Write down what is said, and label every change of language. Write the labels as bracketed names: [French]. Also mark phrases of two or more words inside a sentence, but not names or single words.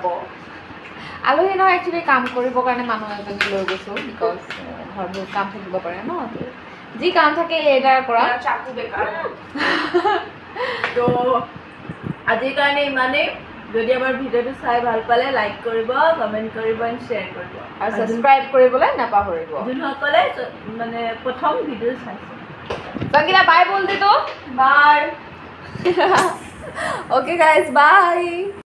[Assamese] আলহী নহয়, একচুৱেলি কাম কৰিবৰ কাৰণে মানুহ এজনী লৈ গৈছোঁ, বিকজ ঘৰবোৰ কাম থাকিব পাৰে ন, যি কাম থাকে এইদাৰ কৰা। চাকু বেকাৰ। তো আজিৰ কাৰণে ইমানেই। যদি আমাৰ ভিডিঅ'টো চাই ভাল পালে লাইক কৰিব, কমেণ্ট কৰিব, [English] and share [Assamese] কৰিব, আৰু ছাবস্ক্ৰাইব কৰিবলৈ নাপাহৰিব। যোনসকলে মানে প্ৰথম ভিডিঅ' চাইছে। [Hindi] संगीता बाय बोल दे तो। বাই। [English] Okay guys, bye.